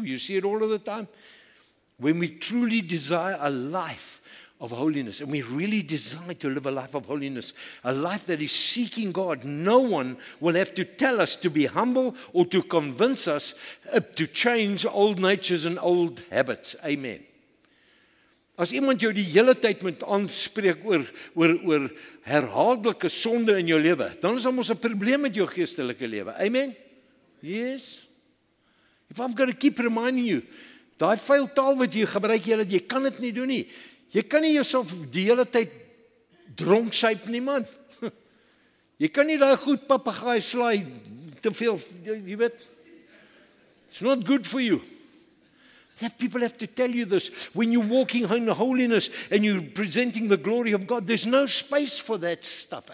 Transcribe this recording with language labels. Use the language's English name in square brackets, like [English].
[English] You see it all of the time. When we truly desire a life of holiness, and we really desire to live a life of holiness, a life that is seeking God, no one will have to tell us to be humble or to convince us to change old natures and old habits. Amen. [Afrikaans] As iemand jou die hele tyd moet aanspreek oor herhaaldelike sonde in jou lewe, dan is ons 'n probleem met jou geestelike lewe. Amen. Yes. [English] If I've got to keep reminding you, [Afrikaans] daai vuil taal wat jy gebruik, jy kan dit nie doen nie. Jy kan nie jouself die hele tyd dronk syp nie, man. Jy kan nie daai goed papegaai slaai te veel, jy weet. [English] It's not good for you. People have to tell you this. When you're walking in holiness and you're presenting the glory of God, there's no space for that stuff.